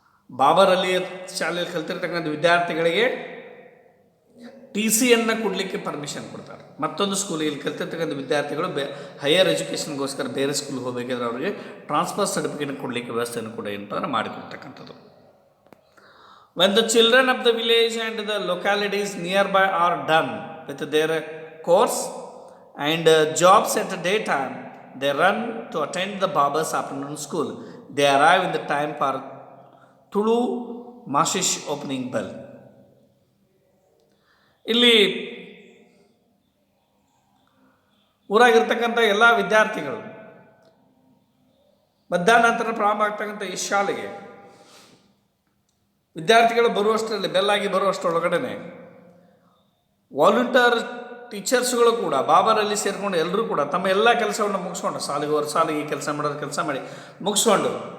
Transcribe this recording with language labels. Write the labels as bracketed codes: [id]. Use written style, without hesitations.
[kn] ಬಾಬರ್ ಅಲಿ ಶಾಲೆಯಲ್ಲಿ ಕಲ್ತಿರ್ತಕ್ಕಂಥ ವಿದ್ಯಾರ್ಥಿಗಳಿಗೆ TCಯನ್ನು ಕೊಡಲಿಕ್ಕೆ ಪರ್ಮಿಷನ್ ಕೊಡ್ತಾರೆ. ಮತ್ತೊಂದು ಸ್ಕೂಲಿಗೆ ಕಲ್ತಿರ್ತಕ್ಕಂಥ ವಿದ್ಯಾರ್ಥಿಗಳು ಹೈಯರ್ ಎಜುಕೇಷನ್ಗೋಸ್ಕರ ಬೇರೆ ಸ್ಕೂಲ್ಗೆ ಹೋಗಬೇಕಾದ್ರೆ ಅವರಿಗೆ ಟ್ರಾನ್ಸ್ಫರ್ ಸರ್ಟಿಫಿಕೇಟ್ ಕೊಡಲಿಕ್ಕೆ ವ್ಯವಸ್ಥೆಯನ್ನು ಕೂಡ ಏನಂತಂದ್ರೆ ಮಾಡಿಕೊಡ್ತಕ್ಕಂಥದ್ದು. [en] When the children of the village and the localities nearby are done with their course and jobs at the daytime, they run to attend the Baba's afternoon school. They arrive in the time for Tulu Mashish opening bell. [kn] ಇಲ್ಲಿ ಊರಾಗಿರ್ತಕ್ಕಂಥ ಎಲ್ಲ ವಿದ್ಯಾರ್ಥಿಗಳು ಮಧ್ಯಾಹ್ನ ನಂತರ ಪ್ರಾರಂಭ ಆಗ್ತಕ್ಕಂಥ ಈ ಶಾಲೆಗೆ ವಿದ್ಯಾರ್ಥಿಗಳು ಬರುವಷ್ಟರಲ್ಲಿ ಬೆಲ್ಲಾಗಿ ಬರುವಷ್ಟರೊಳಗಡೆ ವಾಲಂಟಿಯರ್ ಟೀಚರ್ಸ್ಗಳು ಕೂಡ ಬಾಬರಲ್ಲಿ ಸೇರಿಕೊಂಡು ಎಲ್ಲರೂ ಕೂಡ ತಮ್ಮ ಎಲ್ಲ ಕೆಲಸವನ್ನು ಮುಗಿಸ್ಕೊಂಡು ಸಾಲಿಗೆ ಕೆಲಸ ಮಾಡೋರು ಕೆಲಸ ಮಾಡಿ ಮುಗಿಸ್ಕೊಂಡು